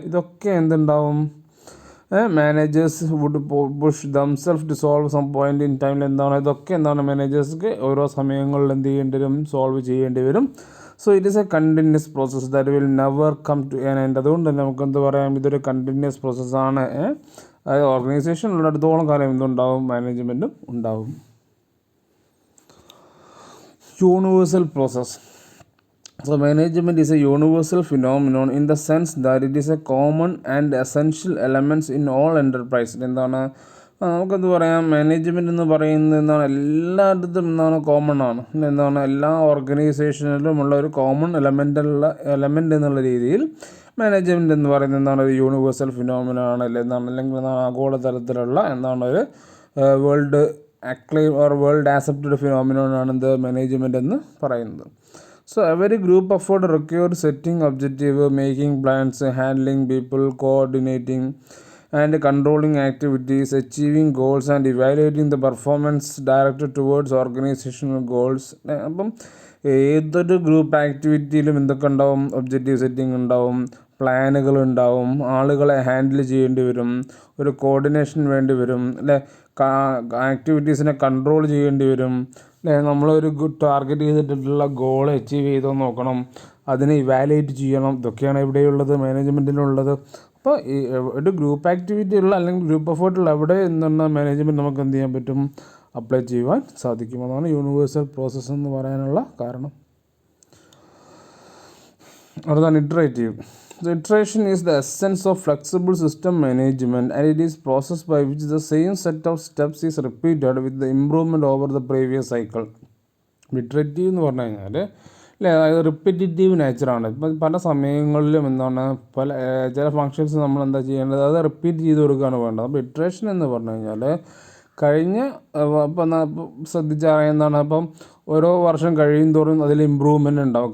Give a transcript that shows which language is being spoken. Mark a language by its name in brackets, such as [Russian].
[Malayalam] ഇതൊക്കെ എന്തുണ്ടാവും, [English] managers would push themselves to solve some point in ടൈമിൽ [Malayalam] എന്താണ് ഇതൊക്കെ എന്താണ് മാനേജേഴ്സ്ക്ക് ഓരോ സമയങ്ങളിൽ എന്ത് ചെയ്യേണ്ടി വരും, സോൾവ് ചെയ്യേണ്ടി വരും. [English] So it is a continuous process that will never come to an end. [Malayalam] അതുകൊണ്ട് തന്നെ നമുക്ക് എന്ത് പറയാം, ഇതൊരു കണ്ടിന്യൂസ് പ്രോസസ്സാണ്. അതായത് ഓർഗനൈസേഷൻ ഉള്ളിടത്തോളം കാലം എന്തുണ്ടാവും, മാനേജ്മെൻറ്റും ഉണ്ടാവും. [English] Universal process. So management is a universal phenomenon in the sense that it is a common and essential elements in all enterprise. [Malayalam] എന്താണ് നമുക്കെന്ത് പറയാം, മാനേജ്മെൻറ്റ് എന്ന് പറയുന്നത് എന്താണ് എല്ലായിടത്തും എന്താണ് കോമൺ ആണ്. എന്താണ് എല്ലാ ഓർഗനൈസേഷനിലും ഉള്ള ഒരു കോമൺ എലമെൻ്റ് എന്നുള്ള രീതിയിൽ മാനേജ്മെൻറ്റ് എന്ന് പറയുന്നത് എന്താണ് ഒരു യൂണിവേഴ്സൽ ഫിനോമിനാണ്, അല്ലെങ്കിൽ ആഗോളതലത്തിലുള്ള എന്താണ് ഒരു [English] world acclaim or world accepted [Malayalam] ഫിനോമിനോണാണ് എന്ത് മാനേജ്മെൻറ്റ് എന്ന് പറയുന്നത്. [English] So every group effort require setting objective, making plans, handling people, coordinating and controlling activities, achieving goals and evaluating the performance directed towards organizational goals. [Malayalam] അപ്പം ഏതൊരു group ആക്ടിവിറ്റിയിലും എന്തൊക്കെ ഉണ്ടാവും? Objective setting ഉണ്ടാവും, പ്ലാനുകൾ ഉണ്ടാവും, ആളുകളെ ഹാൻഡിൽ ചെയ്യേണ്ടി വരും, ഒരു കോർഡിനേഷൻ വേണ്ടി വരും അല്ലേ, ആക്ടിവിറ്റീസിനെ കൺട്രോൾ ചെയ്യേണ്ടി വരും അല്ലേ, നമ്മളൊരു ടാർഗറ്റ് ചെയ്തിട്ടുള്ള ഗോൾ അച്ചീവ് ചെയ്തോ നോക്കണം, അതിനെ ഇവാലുവേറ്റ് ചെയ്യണം. ഇതൊക്കെയാണ് ഇവിടെയുള്ളത്, മാനേജ്മെൻറ്റിലുള്ളത്. അപ്പോൾ ഈ ഒരു ഗ്രൂപ്പ് ആക്ടിവിറ്റി ഉള്ള അല്ലെങ്കിൽ ഗ്രൂപ്പ് എഫേർട്ടുള്ള എവിടെ എന്നുള്ള മാനേജ്മെൻറ്റ് നമുക്ക് എന്ത് ചെയ്യാൻ പറ്റും? അപ്ലൈ ചെയ്യുവാൻ സാധിക്കും. അതാണ് യൂണിവേഴ്സൽ പ്രോസസ്സ് എന്ന് പറയാനുള്ള കാരണം. അടുത്താണ് iterative. [English] The iteration is the essence of flexible system management, and it is process by which the same set of steps is repeated with the improvement over the previous cycle. [Malayalam] Iterative എന്ന് പറഞ്ഞു കഴിഞ്ഞാൽ അല്ലേ, അതായത് repetitive നേച്ചറാണ്. ഇപ്പം പല സമയങ്ങളിലും എന്താണ് ചില ഫങ്ഷൻസ് നമ്മൾ എന്താ ചെയ്യേണ്ടത്, അത് റിപ്പീറ്റ് ചെയ്ത് കൊടുക്കുകയാണ് വേണ്ടത്. അപ്പോൾ ഇറ്ററേഷൻ എന്ന് പറഞ്ഞു കഴിഞ്ഞാൽ കഴിഞ്ഞ ഇപ്പം ശ്രദ്ധിച്ചാൽ എന്താണ്, അപ്പം ഓരോ വർഷം കഴിയും തോറും അതിൽ ഇമ്പ്രൂവ്മെൻ്റ് ഉണ്ടാവും.